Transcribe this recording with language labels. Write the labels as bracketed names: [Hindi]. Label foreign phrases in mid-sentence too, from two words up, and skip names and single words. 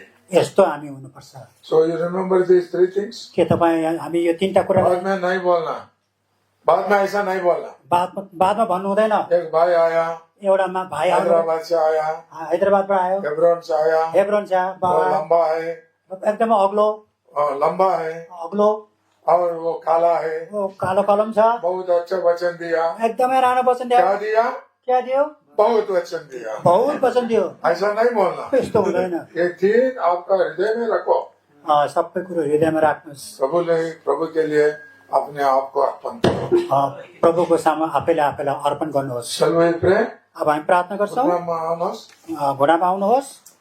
[Nepali] यस्तो हामी हुनुपर्छ। [English] So you remember these three things? [Nepali] के तपाईँ हामी यो तीनटा कुरा [Hindi] बाद में नहीं बोलना. बाद में ऐसा नहीं बोलना. [Nepali] बादमा भन्नु हुँदैन। [Hindi] एक भाई आया. [Nepali] एउटा भाइ [Hindi] हैदराबाद से आया. [Nepali] हैदराबादबाट आयो। [Hindi] हेब्रोन से आया. हेब्रोन से वो लंबा है. [Nepali] एकदमै अग्लो। [Hindi] लंबा है. [Nepali] अग्लो। [Hindi] और वो काला है. [Nepali] वो कालो कलम छ। [Hindi] बहुत अच्छा वचन दिया. [Nepali] एकदमै राम्रो वचन दियो। [Hindi] क्या दिया? [Nepali] क्या दियो? [Hindi] बहुत वचन दिया. [Nepali] बहुत वचन दियो। [Hindi] ऐसा नहीं बोलना. [Nepali] यस्तो हुँदैन। [Hindi] ये तीन आपका हृदय में रखो. [Nepali] सबै कुरो हृदयमा राख्नुहोस्। [Hindi] प्रभु के लिए अपने आप को अर्पण करो. [Nepali] प्रभुको सामु आफैले अर्पण गर्नुहोस्। [English] Shall we pray? [Nepali] अब हामी प्रार्थना गर्छौँ। घुँडामा आउनुहोस्. घुँडामा आउनुहोस्।